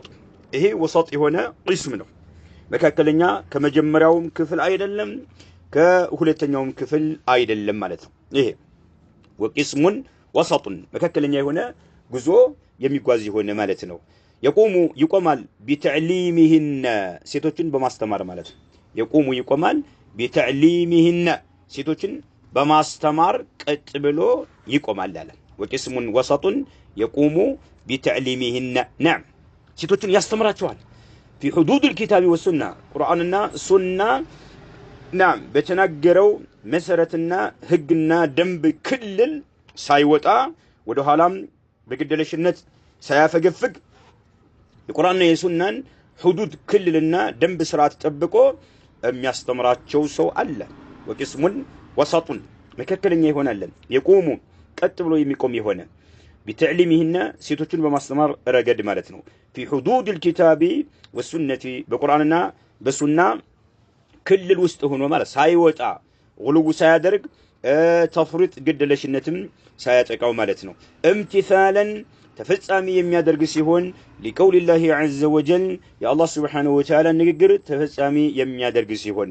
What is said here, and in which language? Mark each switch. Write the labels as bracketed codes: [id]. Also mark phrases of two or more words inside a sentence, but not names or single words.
[am] ይሄ وسط የሆነ ቅስም ነው መካከለኛ ከመጀመሪያውም ክፍል አይደለም ከሁለተኛውም ክፍል አይደለም ማለት ነው ይሄ [ar] وقسم وسط [am] መካከለኛ የሆነ ጉዞ የሚጓዝ የሆነ ማለት ነው [ar] يقومال بتعليمهن [am] ሴቶችን በማስተማር ማለት [ar] يقومال بتعليمهن [am] ሴቶችን በማስተማር ቀጥ ብሎ ይቆማል አለ [ar] وقسم وسط يقوم بتعليمهن نعم [am] ሴቶችን ያስተምራቸዋል [ar] في حدود الكتاب والسنة قرآننا سنة نعم [am] በተናገረው መሰረትና ህግና ደንብ ክልል ሳይወጣ ወደ ኋላም በግደለሽነት ሳያፈገፍግ የቁርአንና የሱናን حدود ክልልና ደንብ ስርዓት ጠብቆ የሚያስተምራቸው ሰው አለ [ar] وقسم وسط [am] መካከለኛ ይሆናል የቆሙ ቀጥ ብሎ የሚቆም ይሆነ بتعليمهن ሴቶችን በማስተማር ረገድ ማለት ነው [ar] في حدود الكتاب والسنة [am] በቁርአንና በሱና ክልል ውስጥ ሆኖ ማለት ሳይወጣ ጉልጉ ሳያደርግ ተፍሪጥ ግድለሽነትም ሳያጠቃው ማለት ነው። እምቲሳለን ተፈጻሚ የሚያደርግ ሲሆን [ar] لقول الله عز وجل [am] የአላህ [ar] سبحانه وتعالى [am] ንግግር ተፈጻሚ የሚያደርግ ሲሆን